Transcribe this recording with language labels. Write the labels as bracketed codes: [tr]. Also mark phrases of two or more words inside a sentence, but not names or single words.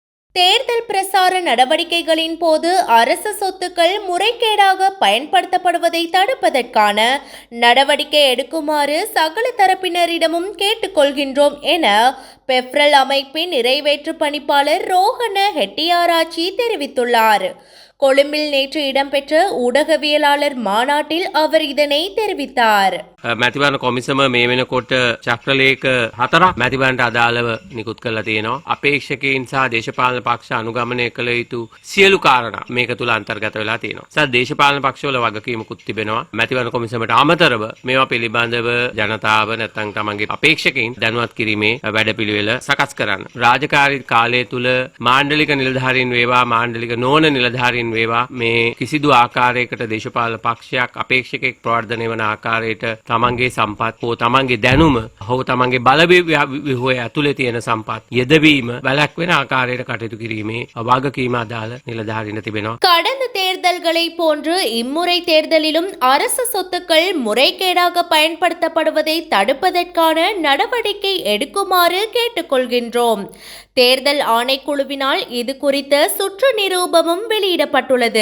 [ta] தேர்தல் பிரசார நடவடிக்கைகளின் போது அரசு சொத்துக்கள் முறைகேடாக பயன்படுத்தப்படுவதை தடுப்பதற்கான நடவடிக்கை எடுக்குமாறு சகல தரப்பினரிடமும் கேட்டுக்கொள்கின்றோம் என பெப்ரல் அமைப்பின் நிறைவேற்று பணிப்பாளர் ரோஹண ஹெட்டியாராச்சி தெரிவித்துள்ளார். கொழும்பில் நேற்று இடம்பெற்ற ஊடகவியலாளர் மாநாட்டில் அவர் இதனை தெரிவித்தார். [si] මැතිවරණ කොමිසම මේ වෙනකොට චක්‍රලේඛ 4ක් මැතිවරණට අදාළව නිකුත් කරලා තියෙනවා. අපේක්ෂකයන් සහ දේශපාලන පක්ෂ අනුගමනය කළ යුතු සියලු කාරණා මේක තුල අන්තර්ගත වෙලා තියෙනවා. සහ දේශපාලන පක්ෂවල වගකීමකුත් තිබෙනවා. මැතිවරණ කොමිසමට අමතරව මේවා පිළිබඳව ජනතාව නැත්නම් තමන්ගේ අපේක්ෂකයන් දැනුවත් කිරීමේ වැඩපිළිවෙල සකස් කරන්න. රාජකාරී කාලය තුල මාණ්ඩලික නිලධාරීන් වේවා මාණ්ඩලික නොවන නිලධාරීන් වේවා මේ කිසිදු ආකාරයකට දේශපාලන පක්ෂයක් අපේක්ෂකෙක් ප්‍රවර්ධනය වන ආකාරයට තමන්ගේ සම්පත් හෝ තමන්ගේ දැනුම හෝ තමන්ගේ බලවේගය ඇතුලේ තියෙන සම්පත් යෙදවීම වැළැක්වෙන ආකාරයට කටයුතු කිරීමේ වගකීම අදාළ නිලධාරීන්ට තිබෙනවා. [ta] கடந்த தேர்தல்களை போன்று இம்முறை தேர்தலிலும் அரசு சொத்துக்கள் முறைகேடாக பயன்படுத்தப்படுவதை தடுப்பதற்கான நடவடிக்கை எடுக்குமாறு கேட்டுக்கொள்கின்றோம். தேர்தல் ஆணைக்குழுவினால் இது குறித்த சுற்று நிரூபமும் வெளியிடப்பட்டுள்ளது.